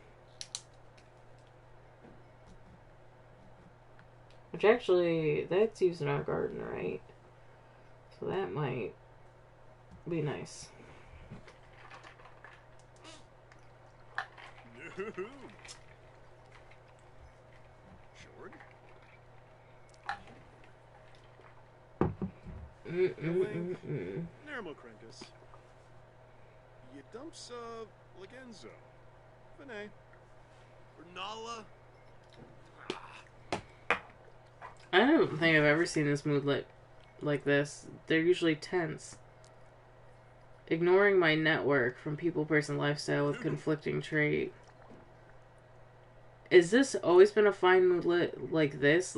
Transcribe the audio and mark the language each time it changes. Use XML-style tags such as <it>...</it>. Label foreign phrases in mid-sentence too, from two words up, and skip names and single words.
<en>Which actually, that's used in our garden, right? So that might be nice. Short? Nermokrenkus. Yedumsa Legenzo. Fene. Nala. I don't think I've ever seen this moodlet like this. They're usually tense. Ignoring my network from people, person, lifestyle with conflicting trait. Is this always been a fine moodlet like this?</en>